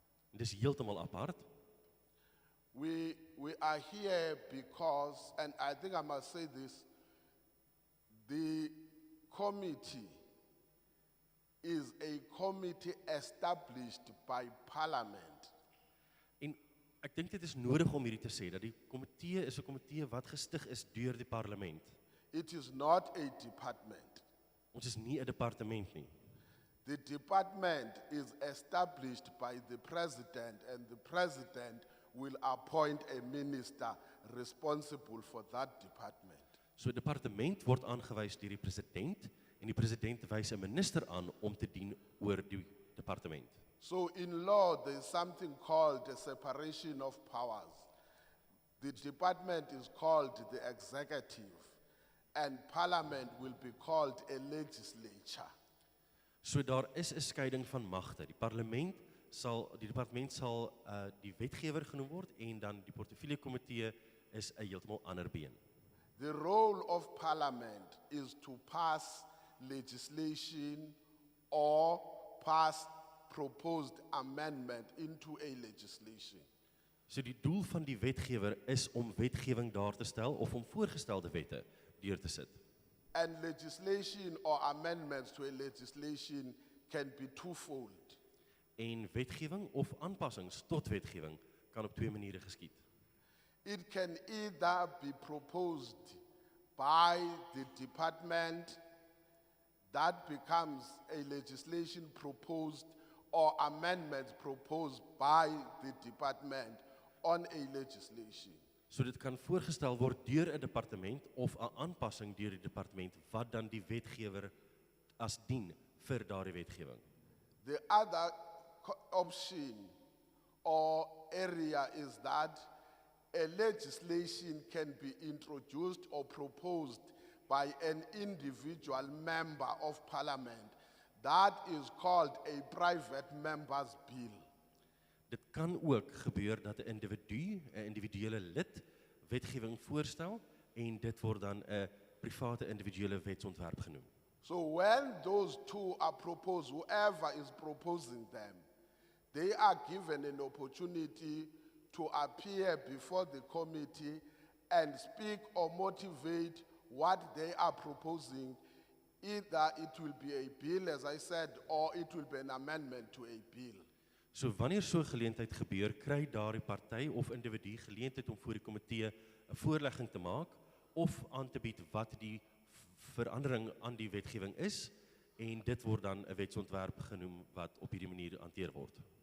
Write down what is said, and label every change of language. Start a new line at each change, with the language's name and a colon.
Afrikaans: Dis heeltemal apart.
English: We are here because, and I think I must say this, the committee is a committee established by parliament.
Afrikaans: En ek dink dit is nodig om hierdie te sê dat die komitee is 'n komitee wat gestig is deur die parlement.
English: It is not a department.
Afrikaans: Ons is nie 'n departement nie.
English: The department is established by the president, and the president will appoint a minister responsible for that department.
Afrikaans: So 'n departement word aangewys deur die president en die president wys 'n minister aan om te dien oor die departement.
English: So in law, there is something called a separation of powers. The department is called the executive, and parliament will be called a legislature.
Afrikaans: So daar is 'n skeiding van magte. Die departement sal die wetgewer genoem word en dan die portefeuljekomitee is 'n heeltemal ander been.
English: The role of parliament is to pass legislation or pass proposed amendment into a legislation.
Afrikaans: So die doel van die wetgewer is om wetgewing daar te stel of om voorgestelde wette deur te sit.
English: And legislation or amendments to a legislation can be twofold.
Afrikaans: En wetgewing of aanpassings tot wetgewing kan op twee maniere geskied.
English: It can either be proposed by the department, that becomes a legislation proposed, or amendments proposed by the department on a legislation.
Afrikaans: So dit kan voorgestel word deur 'n departement of 'n aanpassing deur die departement wat dan die wetgewer as dien vir daardie wetgewing.
English: The other option or area is that a legislation can be introduced or proposed by an individual member of parliament. That is called a private member's bill.
Afrikaans: Dit kan ook gebeur dat 'n individu, 'n individuele lid wetgewing voorstel en dit word dan 'n private individuele wetsontwerp genoem.
English: So when those two are proposed, whoever is proposing them, they are given an opportunity to appear before the committee and speak or motivate what they are proposing. Either it will be a bill, as I said, or it will be an amendment to a bill.
Afrikaans: So wanneer so 'n geleentheid gebeur, kry daardie party of individu geleentheid om voor die komitee 'n voorlegging te maak of aan te bied wat die verandering aan die wetgewing is en dit word dan 'n wetsontwerp genoem wat op hierdie manier hanteer word.